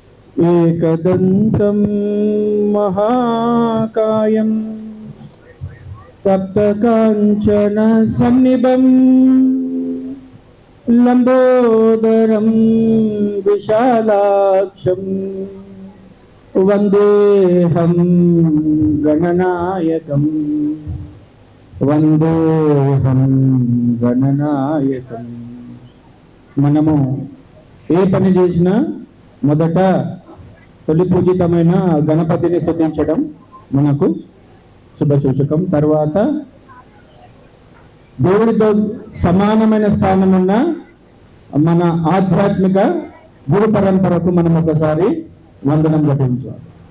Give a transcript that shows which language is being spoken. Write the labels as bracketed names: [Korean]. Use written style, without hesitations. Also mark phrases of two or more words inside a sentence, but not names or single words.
[Sanskrit] एकदन्तं महाकायं सप्तकाञ्चन सन्निभं लम्बोदरं विशालाक्षं वन्देऽहं गणनायकं वन्देऽहं गणनायकं। [Telugu] మనము ఏ పని చేసినా మొదట తొలి పూజితమైన గణపతిని స్తుతించడం మనకు శుభసూచకం. తర్వాత దేవుడితో సమానమైన స్థానం ఉన్న మన ఆధ్యాత్మిక గురు పరంపరకు మనం ఒకసారి వందనం ఘటించాలి.